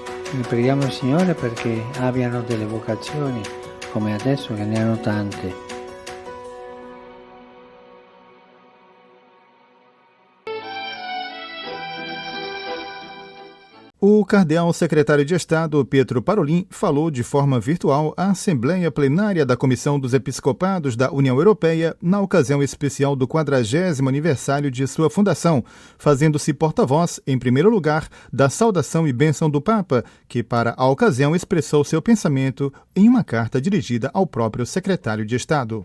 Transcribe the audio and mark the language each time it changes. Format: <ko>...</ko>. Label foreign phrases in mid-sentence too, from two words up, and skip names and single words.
<it>E preghiamo il Signore perché abbiano delle vocazioni come adesso che ne hanno tante.</it> <pt>O cardeal secretário de Estado, Pietro Parolin, falou de forma virtual à Assembleia Plenária da Comissão dos Episcopados da União Europeia na ocasião especial do 40º aniversário de sua fundação, fazendo-se porta-voz, em primeiro lugar, da saudação e bênção do Papa, que para a ocasião expressou seu pensamento em uma carta dirigida ao próprio secretário de Estado.</pt>